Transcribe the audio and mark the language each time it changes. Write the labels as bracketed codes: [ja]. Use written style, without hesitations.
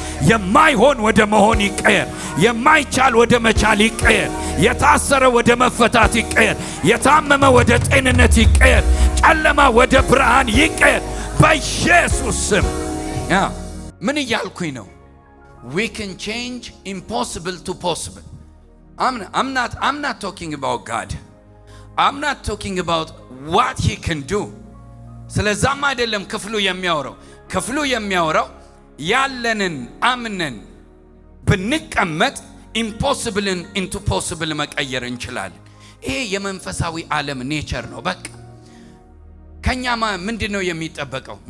[am] የማይሆን ወደ መሆን ይቀየር። የማይቻል ወደ መቻል ይቀየር። የታሰረ ወደ መፈታት ይቀየር። የታመመ ወደ ጤንነት ይቀየር። ጨለማ ወደ ብርሃን ይቀየር በኢየሱስ ስም። ምን እያልኩኝ ነው? [en] we can change impossible to possible. I'm not talking about God. I'm not talking about what he can do. [am] ስለዛም አይደለም ክፍሉ የሚያወራው። ክፍሉ የሚያወራው ያለንን አምነን ብንቀመጥ ኢምፖሲብልን ኢንቱ ፖሲብል መቀየር እንችላለን። ይሄ የመንፈሳዊ ዓለም ኔቸር ነው። በቃ ከኛ ምንድነው የሚጠበቀው?